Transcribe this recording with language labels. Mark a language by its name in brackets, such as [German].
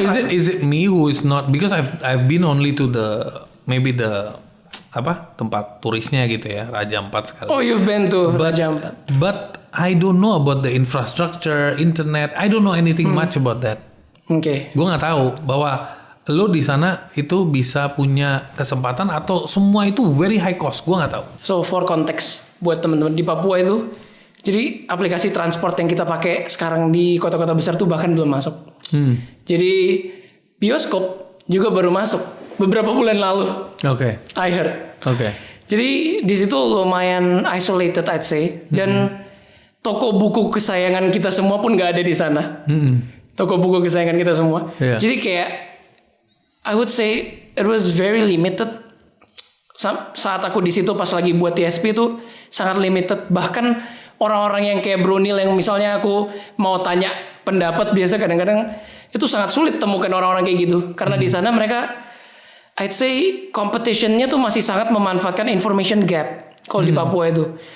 [English] is it me who is not, because I've been only to maybe the [Indonesian] tempat turisnya gitu ya, [English] Raja Ampat sekali. Oh, you've been to Raja Ampat. But I don't know about the infrastructure, internet. I don't know anything much about that. [Indonesian] Oke. Gue nggak tahu bahwa lo di sana itu bisa punya kesempatan atau semua itu [English] very high cost. [Indonesian] Gue nggak tahu. [English] So for context [Indonesian] buat teman-teman di Papua itu, jadi aplikasi transport yang kita pakai sekarang di kota-kota besar tuh bahkan belum masuk. Jadi bioskop juga baru masuk beberapa bulan lalu. Oke. [English] I heard. [Indonesian] Oke. Jadi di situ lumayan [English] isolated I'd say, [Indonesian] dan toko buku kesayangan kita semua pun nggak ada di sana. Toko buku kesayangan kita semua. Jadi kayak [English] I would say it was very limited. [Indonesian] Saat aku di situ pas lagi buat TSP itu sangat limited. Bahkan orang-orang yang kayak Brunil yang misalnya aku mau tanya pendapat, biasa kadang-kadang itu sangat sulit temukan orang-orang kayak gitu. Karena di sana mereka, [English] I'd say [Indonesian] competitionnya tuh masih sangat memanfaatkan information gap kalau di Papua itu.